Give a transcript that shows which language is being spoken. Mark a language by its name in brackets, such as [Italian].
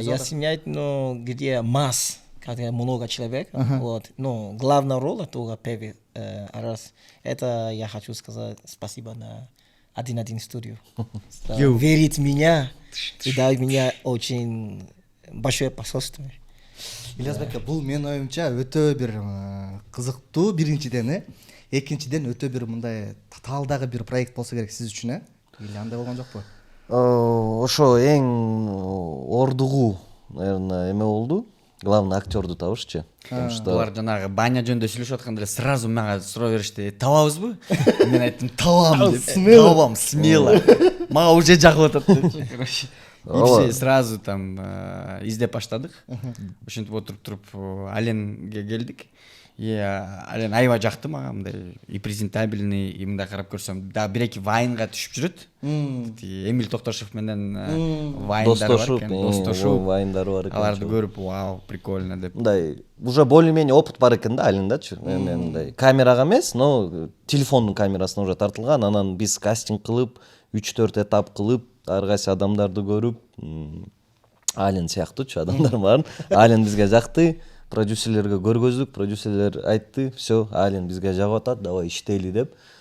[Russian] Я снимаю, где масс, когда много человек. Вот. Но главная роль только первый раз. Это я хочу сказать спасибо на 1-1 студию. Верит в меня и дает меня очень большое посольство. [Kyrgyz] Ильязбек, бул менин оюмча өтө бир кызыктуу биринчиден, экинчиден өтө бир мындай татаалдагы бир проект болсо керек сиз үчүн, или андай болгон жокпу? Ошо эң ордугу, наверное, эме болду. Главный актёрду табышчы. Булар жанагы баня жөнүндө сүйлөшүп атканда эле сразу мага суроо беришти, табабызбы? Мен айттым, табам деп. Табам, смело. Мага уже жагып атат депчи, короче. [Russian] И все сразу там [Kyrgyz] издеп баштадык. Ошентип отуруп Аленге келдик. И Ален аябай жакты мага, мындай [Russian] и презентабельный, [Kyrgyz] и мындай карап көрсөм, да бир-эки вайнга түшүп жүрөт. Эмил Токтошев менен вайндары бар экен, достошуп, вайндары бар экен. Аларды көрүп, вау, прикольно деп. Мындай [Russian] уже более-менее [Kyrgyz] опыт бар экен да Алендачы. Мындай камерага эмес, но телефондун камерасына уже тартылган. Анан биз кастинг кылып, 3-4 этап кылып, ар кайсы адамдарды көрүп, Ален сыяктуучу адамдар барын. Ален бизге жакты. Продюсерлерге көргөздүк, продюсерлер айтты, все, Ален бизге жагып атат, давай иштейли деп.